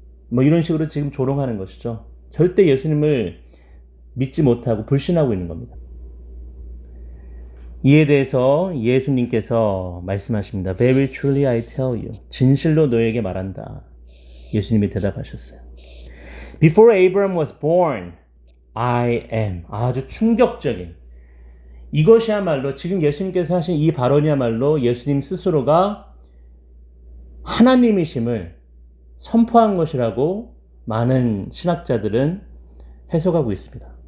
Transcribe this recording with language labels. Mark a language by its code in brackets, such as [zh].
[ko] 뭐 이런 식으로 지금 조롱하는 것이죠. 절대 예수님을 믿지 못하고 불신하고 있는 겁니다. 이에 대해서 예수님께서 말씀하십니다. [en] Very truly I tell you. [ko] 진실로 너에게 말한다. 예수님이 대답하셨어요. [en] Before Abraham was born, I am. [ko] 아주 충격적인. 이것이야말로 지금 예수님께서 하신 이 발언이야말로 예수님 스스로가 하나님이심을 선포한 것이라고 많은 신학자들은 해석하고 있습니다.